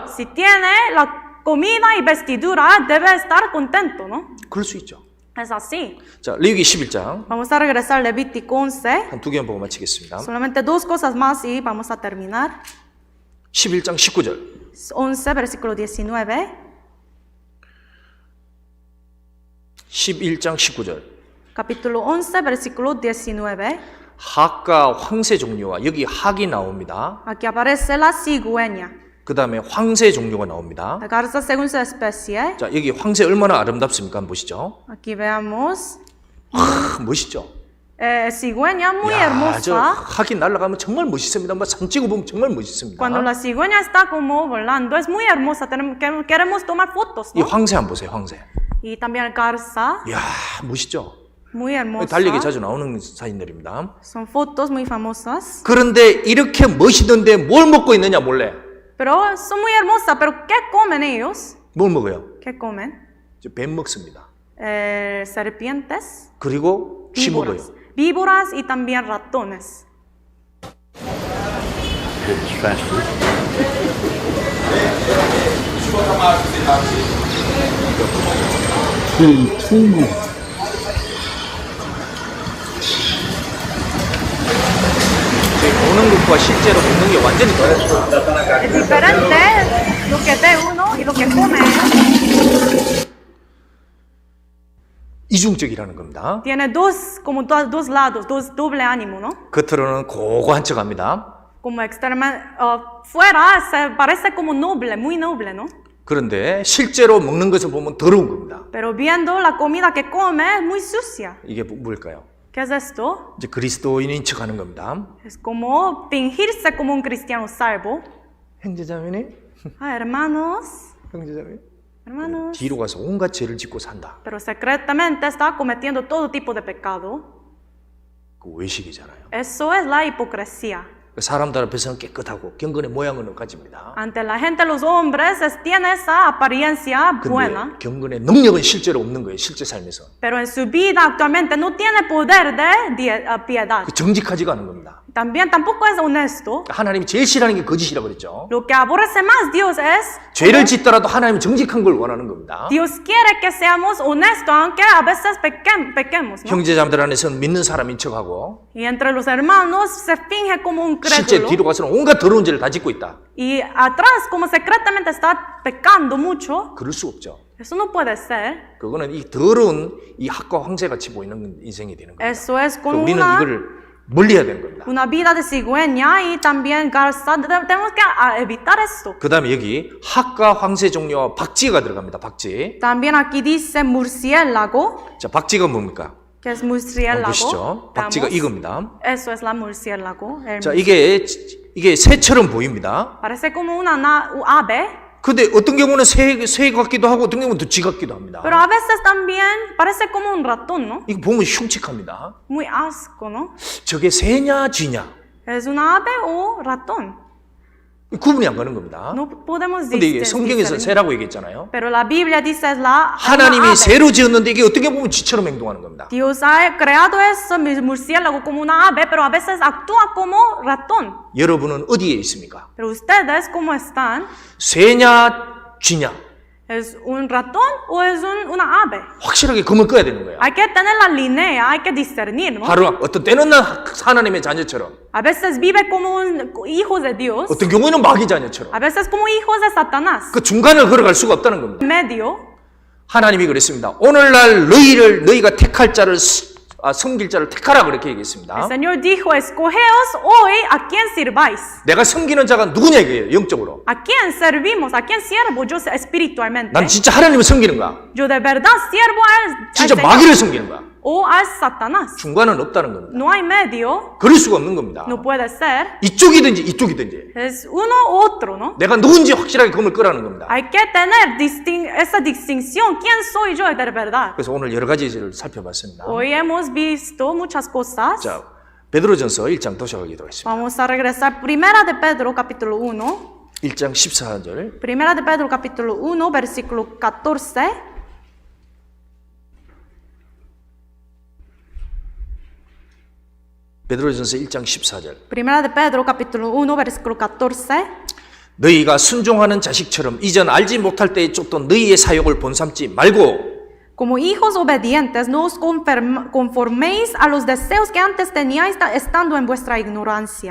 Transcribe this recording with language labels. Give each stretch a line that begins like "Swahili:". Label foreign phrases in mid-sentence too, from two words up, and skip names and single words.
Spanish: Si tiene la comida y vestidura, debe estar contento, ¿no?
Korean: 그럴 수 있죠.
Spanish: Es así.
Korean: 자, 레위기 11장
Spanish: Vamos a regresar a Levítico 11.
Korean: 한 두 개만 보고 마치겠습니다.
Spanish: Solamente dos cosas más y vamos a terminar.
Korean: 11장 19절.
Spanish: 11, versículo 19.
Korean: 11장 19절.
Spanish: Capítulo 11, versículo 19.
Korean: 학과 황새 종류와 여기 학이 나옵니다.
Spanish: Aquí aparece la cigüeña.
Korean: 그 다음에 황새 종류가 나옵니다.
Spanish: La garza según su especie.
Korean: 자, 여기 황새 얼마나 아름답습니까? 한번 보시죠.
Spanish: Aquí veamos.
Korean: 멋있죠?
Spanish: Cigüeña muy
Korean: 야, 저
Spanish: hermosa.
Korean: 학이 날아가면 정말 멋있습니다. 뭐 산 찍어 보면 정말 멋있습니다.
Spanish: Cuando la cigüeña está como volando, es muy hermosa. Queremos tomar fotos,
Korean: 이
Spanish: ¿no?
Korean: 황새 한번 보세요. 황새.
Spanish: Y también el garza,
Korean: 이야, 멋있죠?
Spanish: muy hermosa.
Korean: 달리기 자주 나오는 사진들입니다.
Spanish: Son fotos muy famosas.
Korean: 그런데 이렇게 멋있는데 뭘 먹고 있느냐 몰래.
Spanish: Pero son muy hermosas. Pero ¿qué comen ellos?
Korean: 뭘 먹어요?
Spanish: ¿Qué comen?
Korean: 뱀 먹습니다.
Spanish: Serpientes,
Korean: 그리고 쥐 먹어요.
Spanish: víboras. Víboras y también ratones.
English: It's faster.
Korean: 보는 것과 실제로 먹는 게 완전히 다르죠.
Spanish: Es diferente lo que ve uno y lo que come.
Korean: 이중적이라는 겁니다.
Spanish: Tiene dos lados, doble ánimo, ¿no?
Korean: 겉으로는 고고한 척합니다.
Spanish: Como fuera se parece como noble, muy noble, ¿no?
Korean: 그런데 실제로 먹는 것을 보면 더러운 겁니다.
Spanish: Pero viendo la comida que come es muy sucia.
Korean: 이게 뭘까요?
Spanish: ¿Qué es esto?
Korean: 이제 그리스도인인 척하는 겁니다.
Spanish: Es como fingirse como un cristiano salvo.
Korean: 형제자매니?
Spanish: Ah, hermanos,
Korean: 형제자매?
Spanish: hermanos.
Korean: 뒤로 가서 온갖 죄를 짓고 산다.
Spanish: Pero secretamente está cometiendo todo tipo de pecado.
Korean: 그 외식이잖아요.
Spanish: Eso es la hipocresía.
Korean: 사람들 앞에서는 깨끗하고 경건의 모양은 가집니다.
Spanish: Ante la gente, los hombres tienen esa apariencia buena,
Korean: 근데 경건의 능력은 실제로 없는 거예요. 실제 삶에서.
Spanish: pero en su vida actualmente no tiene poder de piedad.
Korean: 그 정직하지가 않은 겁니다.
Spanish: También tampoco es honesto.
Korean: 하나님이 제일 싫어하는 게 거짓이라고 그랬죠.
Spanish: Lo que aborrece más Dios es,
Korean: 죄를 짓더라도 하나님은 정직한 걸 원하는 겁니다.
Spanish: Dios quiere que seamos honestos, aunque a veces pequemos, ¿no?
Korean: 형제자매들 안에서는 믿는 사람인 척하고
Spanish: Y entre los hermanos se finge como un
Korean: 실제
Spanish: crédulo.
Korean: 뒤로 가서는 온갖 더러운 죄를 다 짓고 있다.
Spanish: Y atrás, como secretamente está pecando mucho,
Korean: 그럴 수 없죠.
Spanish: eso no puede ser.
Korean: 그거는 이 더러운 이 학과 황새 같이 보이는 인생이 되는 겁니다.
Spanish: Eso es con
Korean: 우리는
Spanish: una
Korean: 이걸 멀리해야 되는 겁니다.
Spanish: vida de cigüeña y también garza. Tenemos que evitar esto.
Korean: 그 다음에 여기 학과 황새 종류와 박쥐가 들어갑니다. 박쥐.
Spanish: También aquí dice murciélago,
Korean: 자, 박쥐가 뭡니까?
Spanish: que es
Korean: 한번
Spanish: murciélago.
Korean: 보시죠. 박쥐가
Spanish: Veamos.
Korean: 이겁니다.
Spanish: Eso es la murciélago.
Korean: 자, 이게 새처럼 보입니다.
Spanish: Parece como una ave,
Korean: 근데 어떤 경우는 새 같기도 하고 어떤 경우는 또 쥐 같기도 합니다.
Spanish: pero a veces también parece como un ratón, ¿no?
Korean: 이거 보면 흉측합니다.
Spanish: Muy asco, ¿no?
Korean: 저게 새냐 쥐냐
Spanish: ¿Es una ave o ratón?
Korean: 구분이 안 가는 겁니다.
Spanish: No podemos
Korean: 근데 이게 성경에서
Spanish: discernir.
Korean: 새라고 얘기했잖아요.
Spanish: Pero la Biblia dice es una
Korean: 하나님이
Spanish: ave.
Korean: 새로 지었는데 이게 어떻게 보면 쥐처럼 행동하는 겁니다.
Spanish: Dios ha creado eso, murciélago, como una ave, pero a veces actúa como ratón.
Korean: 여러분은 어디에 있습니까?
Spanish: Pero ustedes, ¿cómo están?
Korean: 새냐 쥐냐
Spanish: ¿Es un ratón o es una ave?
Korean: 확실하게 금을 꺼야 되는 거야.
Spanish: Hay que tener la línea, hay que discernir, ¿no?
Korean: 하루 어떤 때는 하나님의 자녀처럼
Spanish: A veces vive como un hijo de Dios,
Korean: 어떤 경우에는 마귀 자녀처럼
Spanish: a veces como hijos de Satanás.
Korean: 그 중간을 걸어갈 수가 없다는 겁니다.
Spanish: En medio,
Korean: 하나님이 그랬습니다. 오늘날 너희가 택할 자를 섬길 자를 택하라 그렇게 얘기했습니다.
Spanish: el Señor dijo, escogeos hoy a quién sirváis.
Korean: 내가 섬기는 자가 누구냐 이거예요. 영적으로.
Spanish: ¿A quién servimos? ¿A quién siervo yo espiritualmente?
Korean: 난 진짜 하나님을 섬기는 거야.
Spanish: Yo de verdad siervo al
Korean: 진짜
Spanish: Señor.
Korean: 마귀를 섬기는 거야.
Spanish: o a Satanás.
Korean: 중간은 없다는 겁니다.
Spanish: No hay medio,
Korean: 그럴 수가 없는 겁니다.
Spanish: no puede ser.
Korean: 이쪽이든지 이쪽이든지
Spanish: Es uno u otro, ¿no?
Korean: 내가 누군지 확실하게 검을 끄라는 겁니다.
Spanish: Hay que tener esa distinción. ¿Quién soy yo de verdad?
Korean: 그래서 오늘 여러 가지를 살펴봤습니다.
Spanish: Hoy hemos visto muchas cosas.
Korean: 자, 베드로전서 1장 도착하기도 했습니다.
Spanish: Vamos a regresar. Primera de Pedro, capítulo 1.
Korean: 1장 14절.
Spanish: Primera de Pedro, capítulo 1, versículo 14.
Korean: 베드로전서 1장 14절.
Spanish: Primera de Pedro, capítulo 1, versículo 14.
Korean: 너희가 순종하는 자식처럼 이전 알지 못할 때에 쫓던 너희의 사욕을 본삼지 말고
Spanish: Como hijos obedientes, no os conforméis a los deseos que antes teníais estando en vuestra ignorancia,